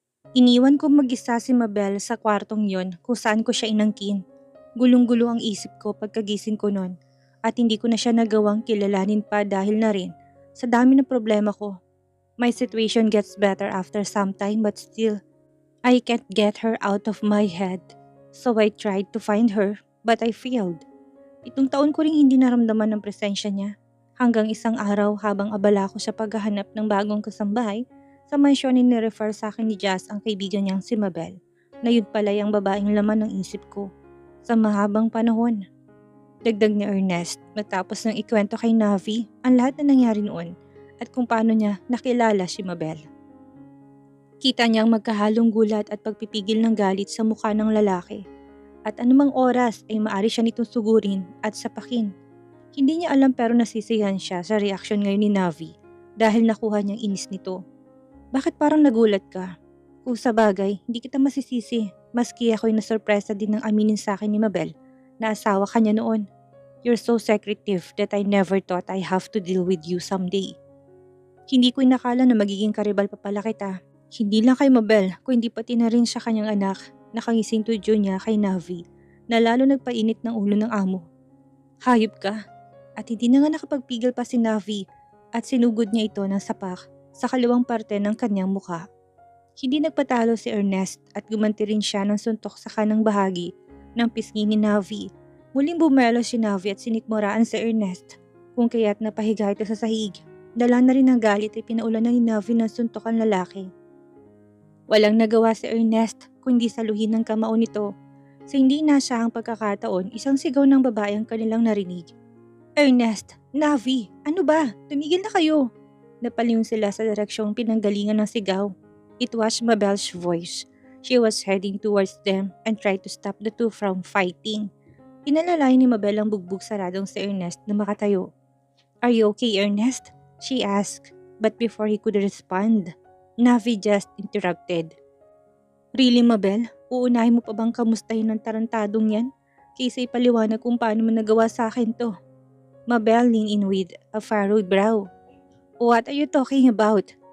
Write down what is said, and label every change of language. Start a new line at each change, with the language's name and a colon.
Filipino: Iniwan ko mag-isa si Mabel sa kwartong yon kung saan ko siya inangkin. Gulong-gulo ang isip ko pagkagising ko nun at hindi ko na siya nagawang kilalanin pa dahil na rin sa dami ng problema ko.
English: My situation gets better after some time but still, I can't get her out of my head. So I tried to find her but I failed.
Filipino: Itong taon ko ring hindi naramdaman ng presensya niya. Hanggang isang araw habang abala ko sa paghahanap ng bagong kasambahay, sa mansyon ni-refer sa akin ni Jazz ang kaibigan niyang si Mabel, na yun pala yung babaeng laman ng isip ko. Sa mahabang panahon. Dagdag ni Ernest matapos ng ikwento kay Navi ang lahat na nangyari noon at kung paano niya nakilala si Mabel. Kita niyang magkahalong gulat at pagpipigil ng galit sa mukha ng lalaki. At anumang oras ay maari siya nitong sugurin at sapakin. Hindi niya alam pero nasisiyahan siya sa reaksyon ngayon ni Navi dahil nakuha niyang inis nito. Bakit parang nagulat ka? Kung sa bagay, hindi kita masisisi maski ako'y nasurpresa din ng aminin sa akin ni Mabel na asawa ka niya noon.
English: You're so secretive that I never thought I have to deal with you someday.
Filipino: Hindi ko inakala na magiging karibal pa pala kita. Hindi lang kay Mabel, kundi pati na rin sa kanyang anak. Nakangising tudyo niya kay Navi na lalo nagpainit ng ulo ng amo. Hayop ka. At hindi na nga nakapagpigil pa si Navi at sinugod niya ito ng sapak sa kaliwang parte ng kanyang mukha. Hindi nagpatalo si Ernest at gumanti rin siya ng suntok sa kanang bahagi ng pisngi ni Navi. Muling bumelo si Navi at sinikmuraan si Ernest kung kaya't napahiga ito sa sahig. Dala na rin ng galit ay pinaulan na ni Navi ng suntok ang lalaki. Walang nagawa si Ernest kundi saluhin ng kamao nito. Sa hindi inaasahang pagkakataon, isang sigaw ng babae ang kanilang narinig. Ernest! Navi! Ano ba? Tumigil na kayo! Napalingon sila sa direksyong pinanggalingan ng sigaw.
English: It was Mabel's voice. She was heading towards them and tried to stop the two from fighting.
Filipino: Inalalay ni Mabel ang bugbog saradong si Ernest na makatayo.
English: Are you okay, Ernest? She asked, but before he could respond, Navi just interrupted. Really, Mabel?
Filipino: Uunahin mo pa bang kamustahin ng tarantadong yan? Kaysa ipaliwanag kung paano mo nagawa sa akin to.
English: Mabel leaned in with a furrowed brow. What are you talking about?